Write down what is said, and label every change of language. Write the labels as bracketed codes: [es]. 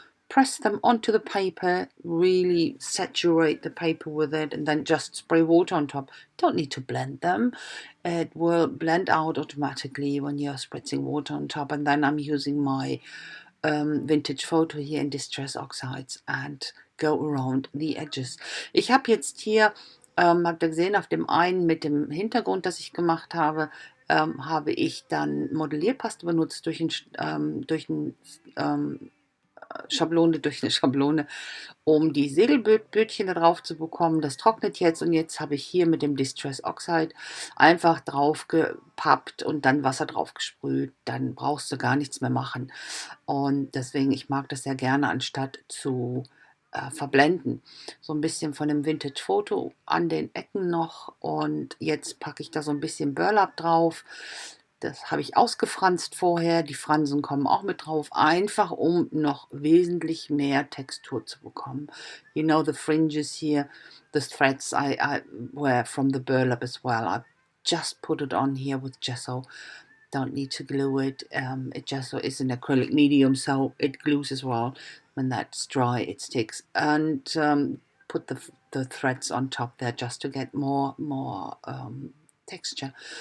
[en] Press them onto the paper, really saturate the paper with it, and then just spray water on top. Don't need to blend them. It will blend out automatically when you're spritzing water on top. And then I'm using my vintage photo here in distress oxides and go around the edges. [de] Ich habe jetzt hier, habt ihr gesehen, auf dem einen mit dem Hintergrund, das ich gemacht habe, habe ich dann Modellierpaste benutzt durch eine Schablone, um die Segelbötchen da drauf zu bekommen. Das trocknet jetzt, und jetzt habe ich hier mit dem Distress Oxide einfach drauf gepappt und dann Wasser drauf gesprüht. Dann brauchst du gar nichts mehr machen. Und deswegen, ich mag das sehr gerne, anstatt zu verblenden. So ein bisschen von dem Vintage-Foto an den Ecken noch, und jetzt packe ich da so ein bisschen Burlap drauf. Das habe ich ausgefranst vorher. Die Fransen kommen auch mit drauf, einfach um noch wesentlich mehr Textur zu bekommen. [en] You know, the fringes here, the threads I wear from the burlap as well. I just put it on here with gesso. Don't need to glue it. Gesso is an acrylic medium, so it glues as well. When that's dry, it sticks. And put the threads on top there just to get more texture.